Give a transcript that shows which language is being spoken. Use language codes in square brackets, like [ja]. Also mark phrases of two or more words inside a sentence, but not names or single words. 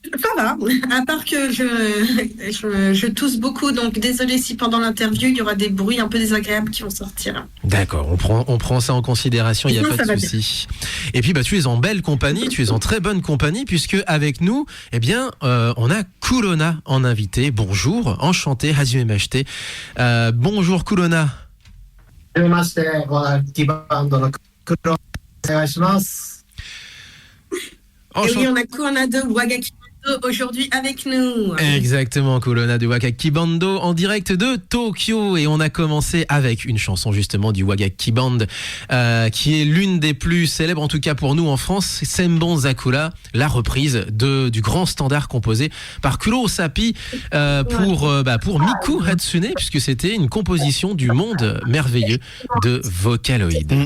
[fr] Ça va, à part que je tousse beaucoup, donc désolé si pendant l'interview il y aura des bruits un peu désagréables qui vont sortir. D'accord, on prend ça en considération, il n'y a Non, pas ça de va souci. Et puis tu es en belle compagnie, tu es en très bonne compagnie, puisque avec nous, on a Kulona en invité. Bonjour, enchanté, hajimemashite. Bonjour Kulona. [ja] はじめまして、和楽器バンドの黒お願いします。 [fr] Et oui, on a Kulona de Wagaki Bando aujourd'hui avec nous. Exactement, Kulona de Wagaki Bando en direct de Tokyo, et on a commencé avec une chanson justement du Wagaki Band qui est l'une des plus célèbres, en tout cas pour nous en France, Senbon Zakura, la reprise du grand standard composé par Kuro Osapi pour Miku Hatsune, puisque c'était une composition du monde merveilleux de Vocaloid.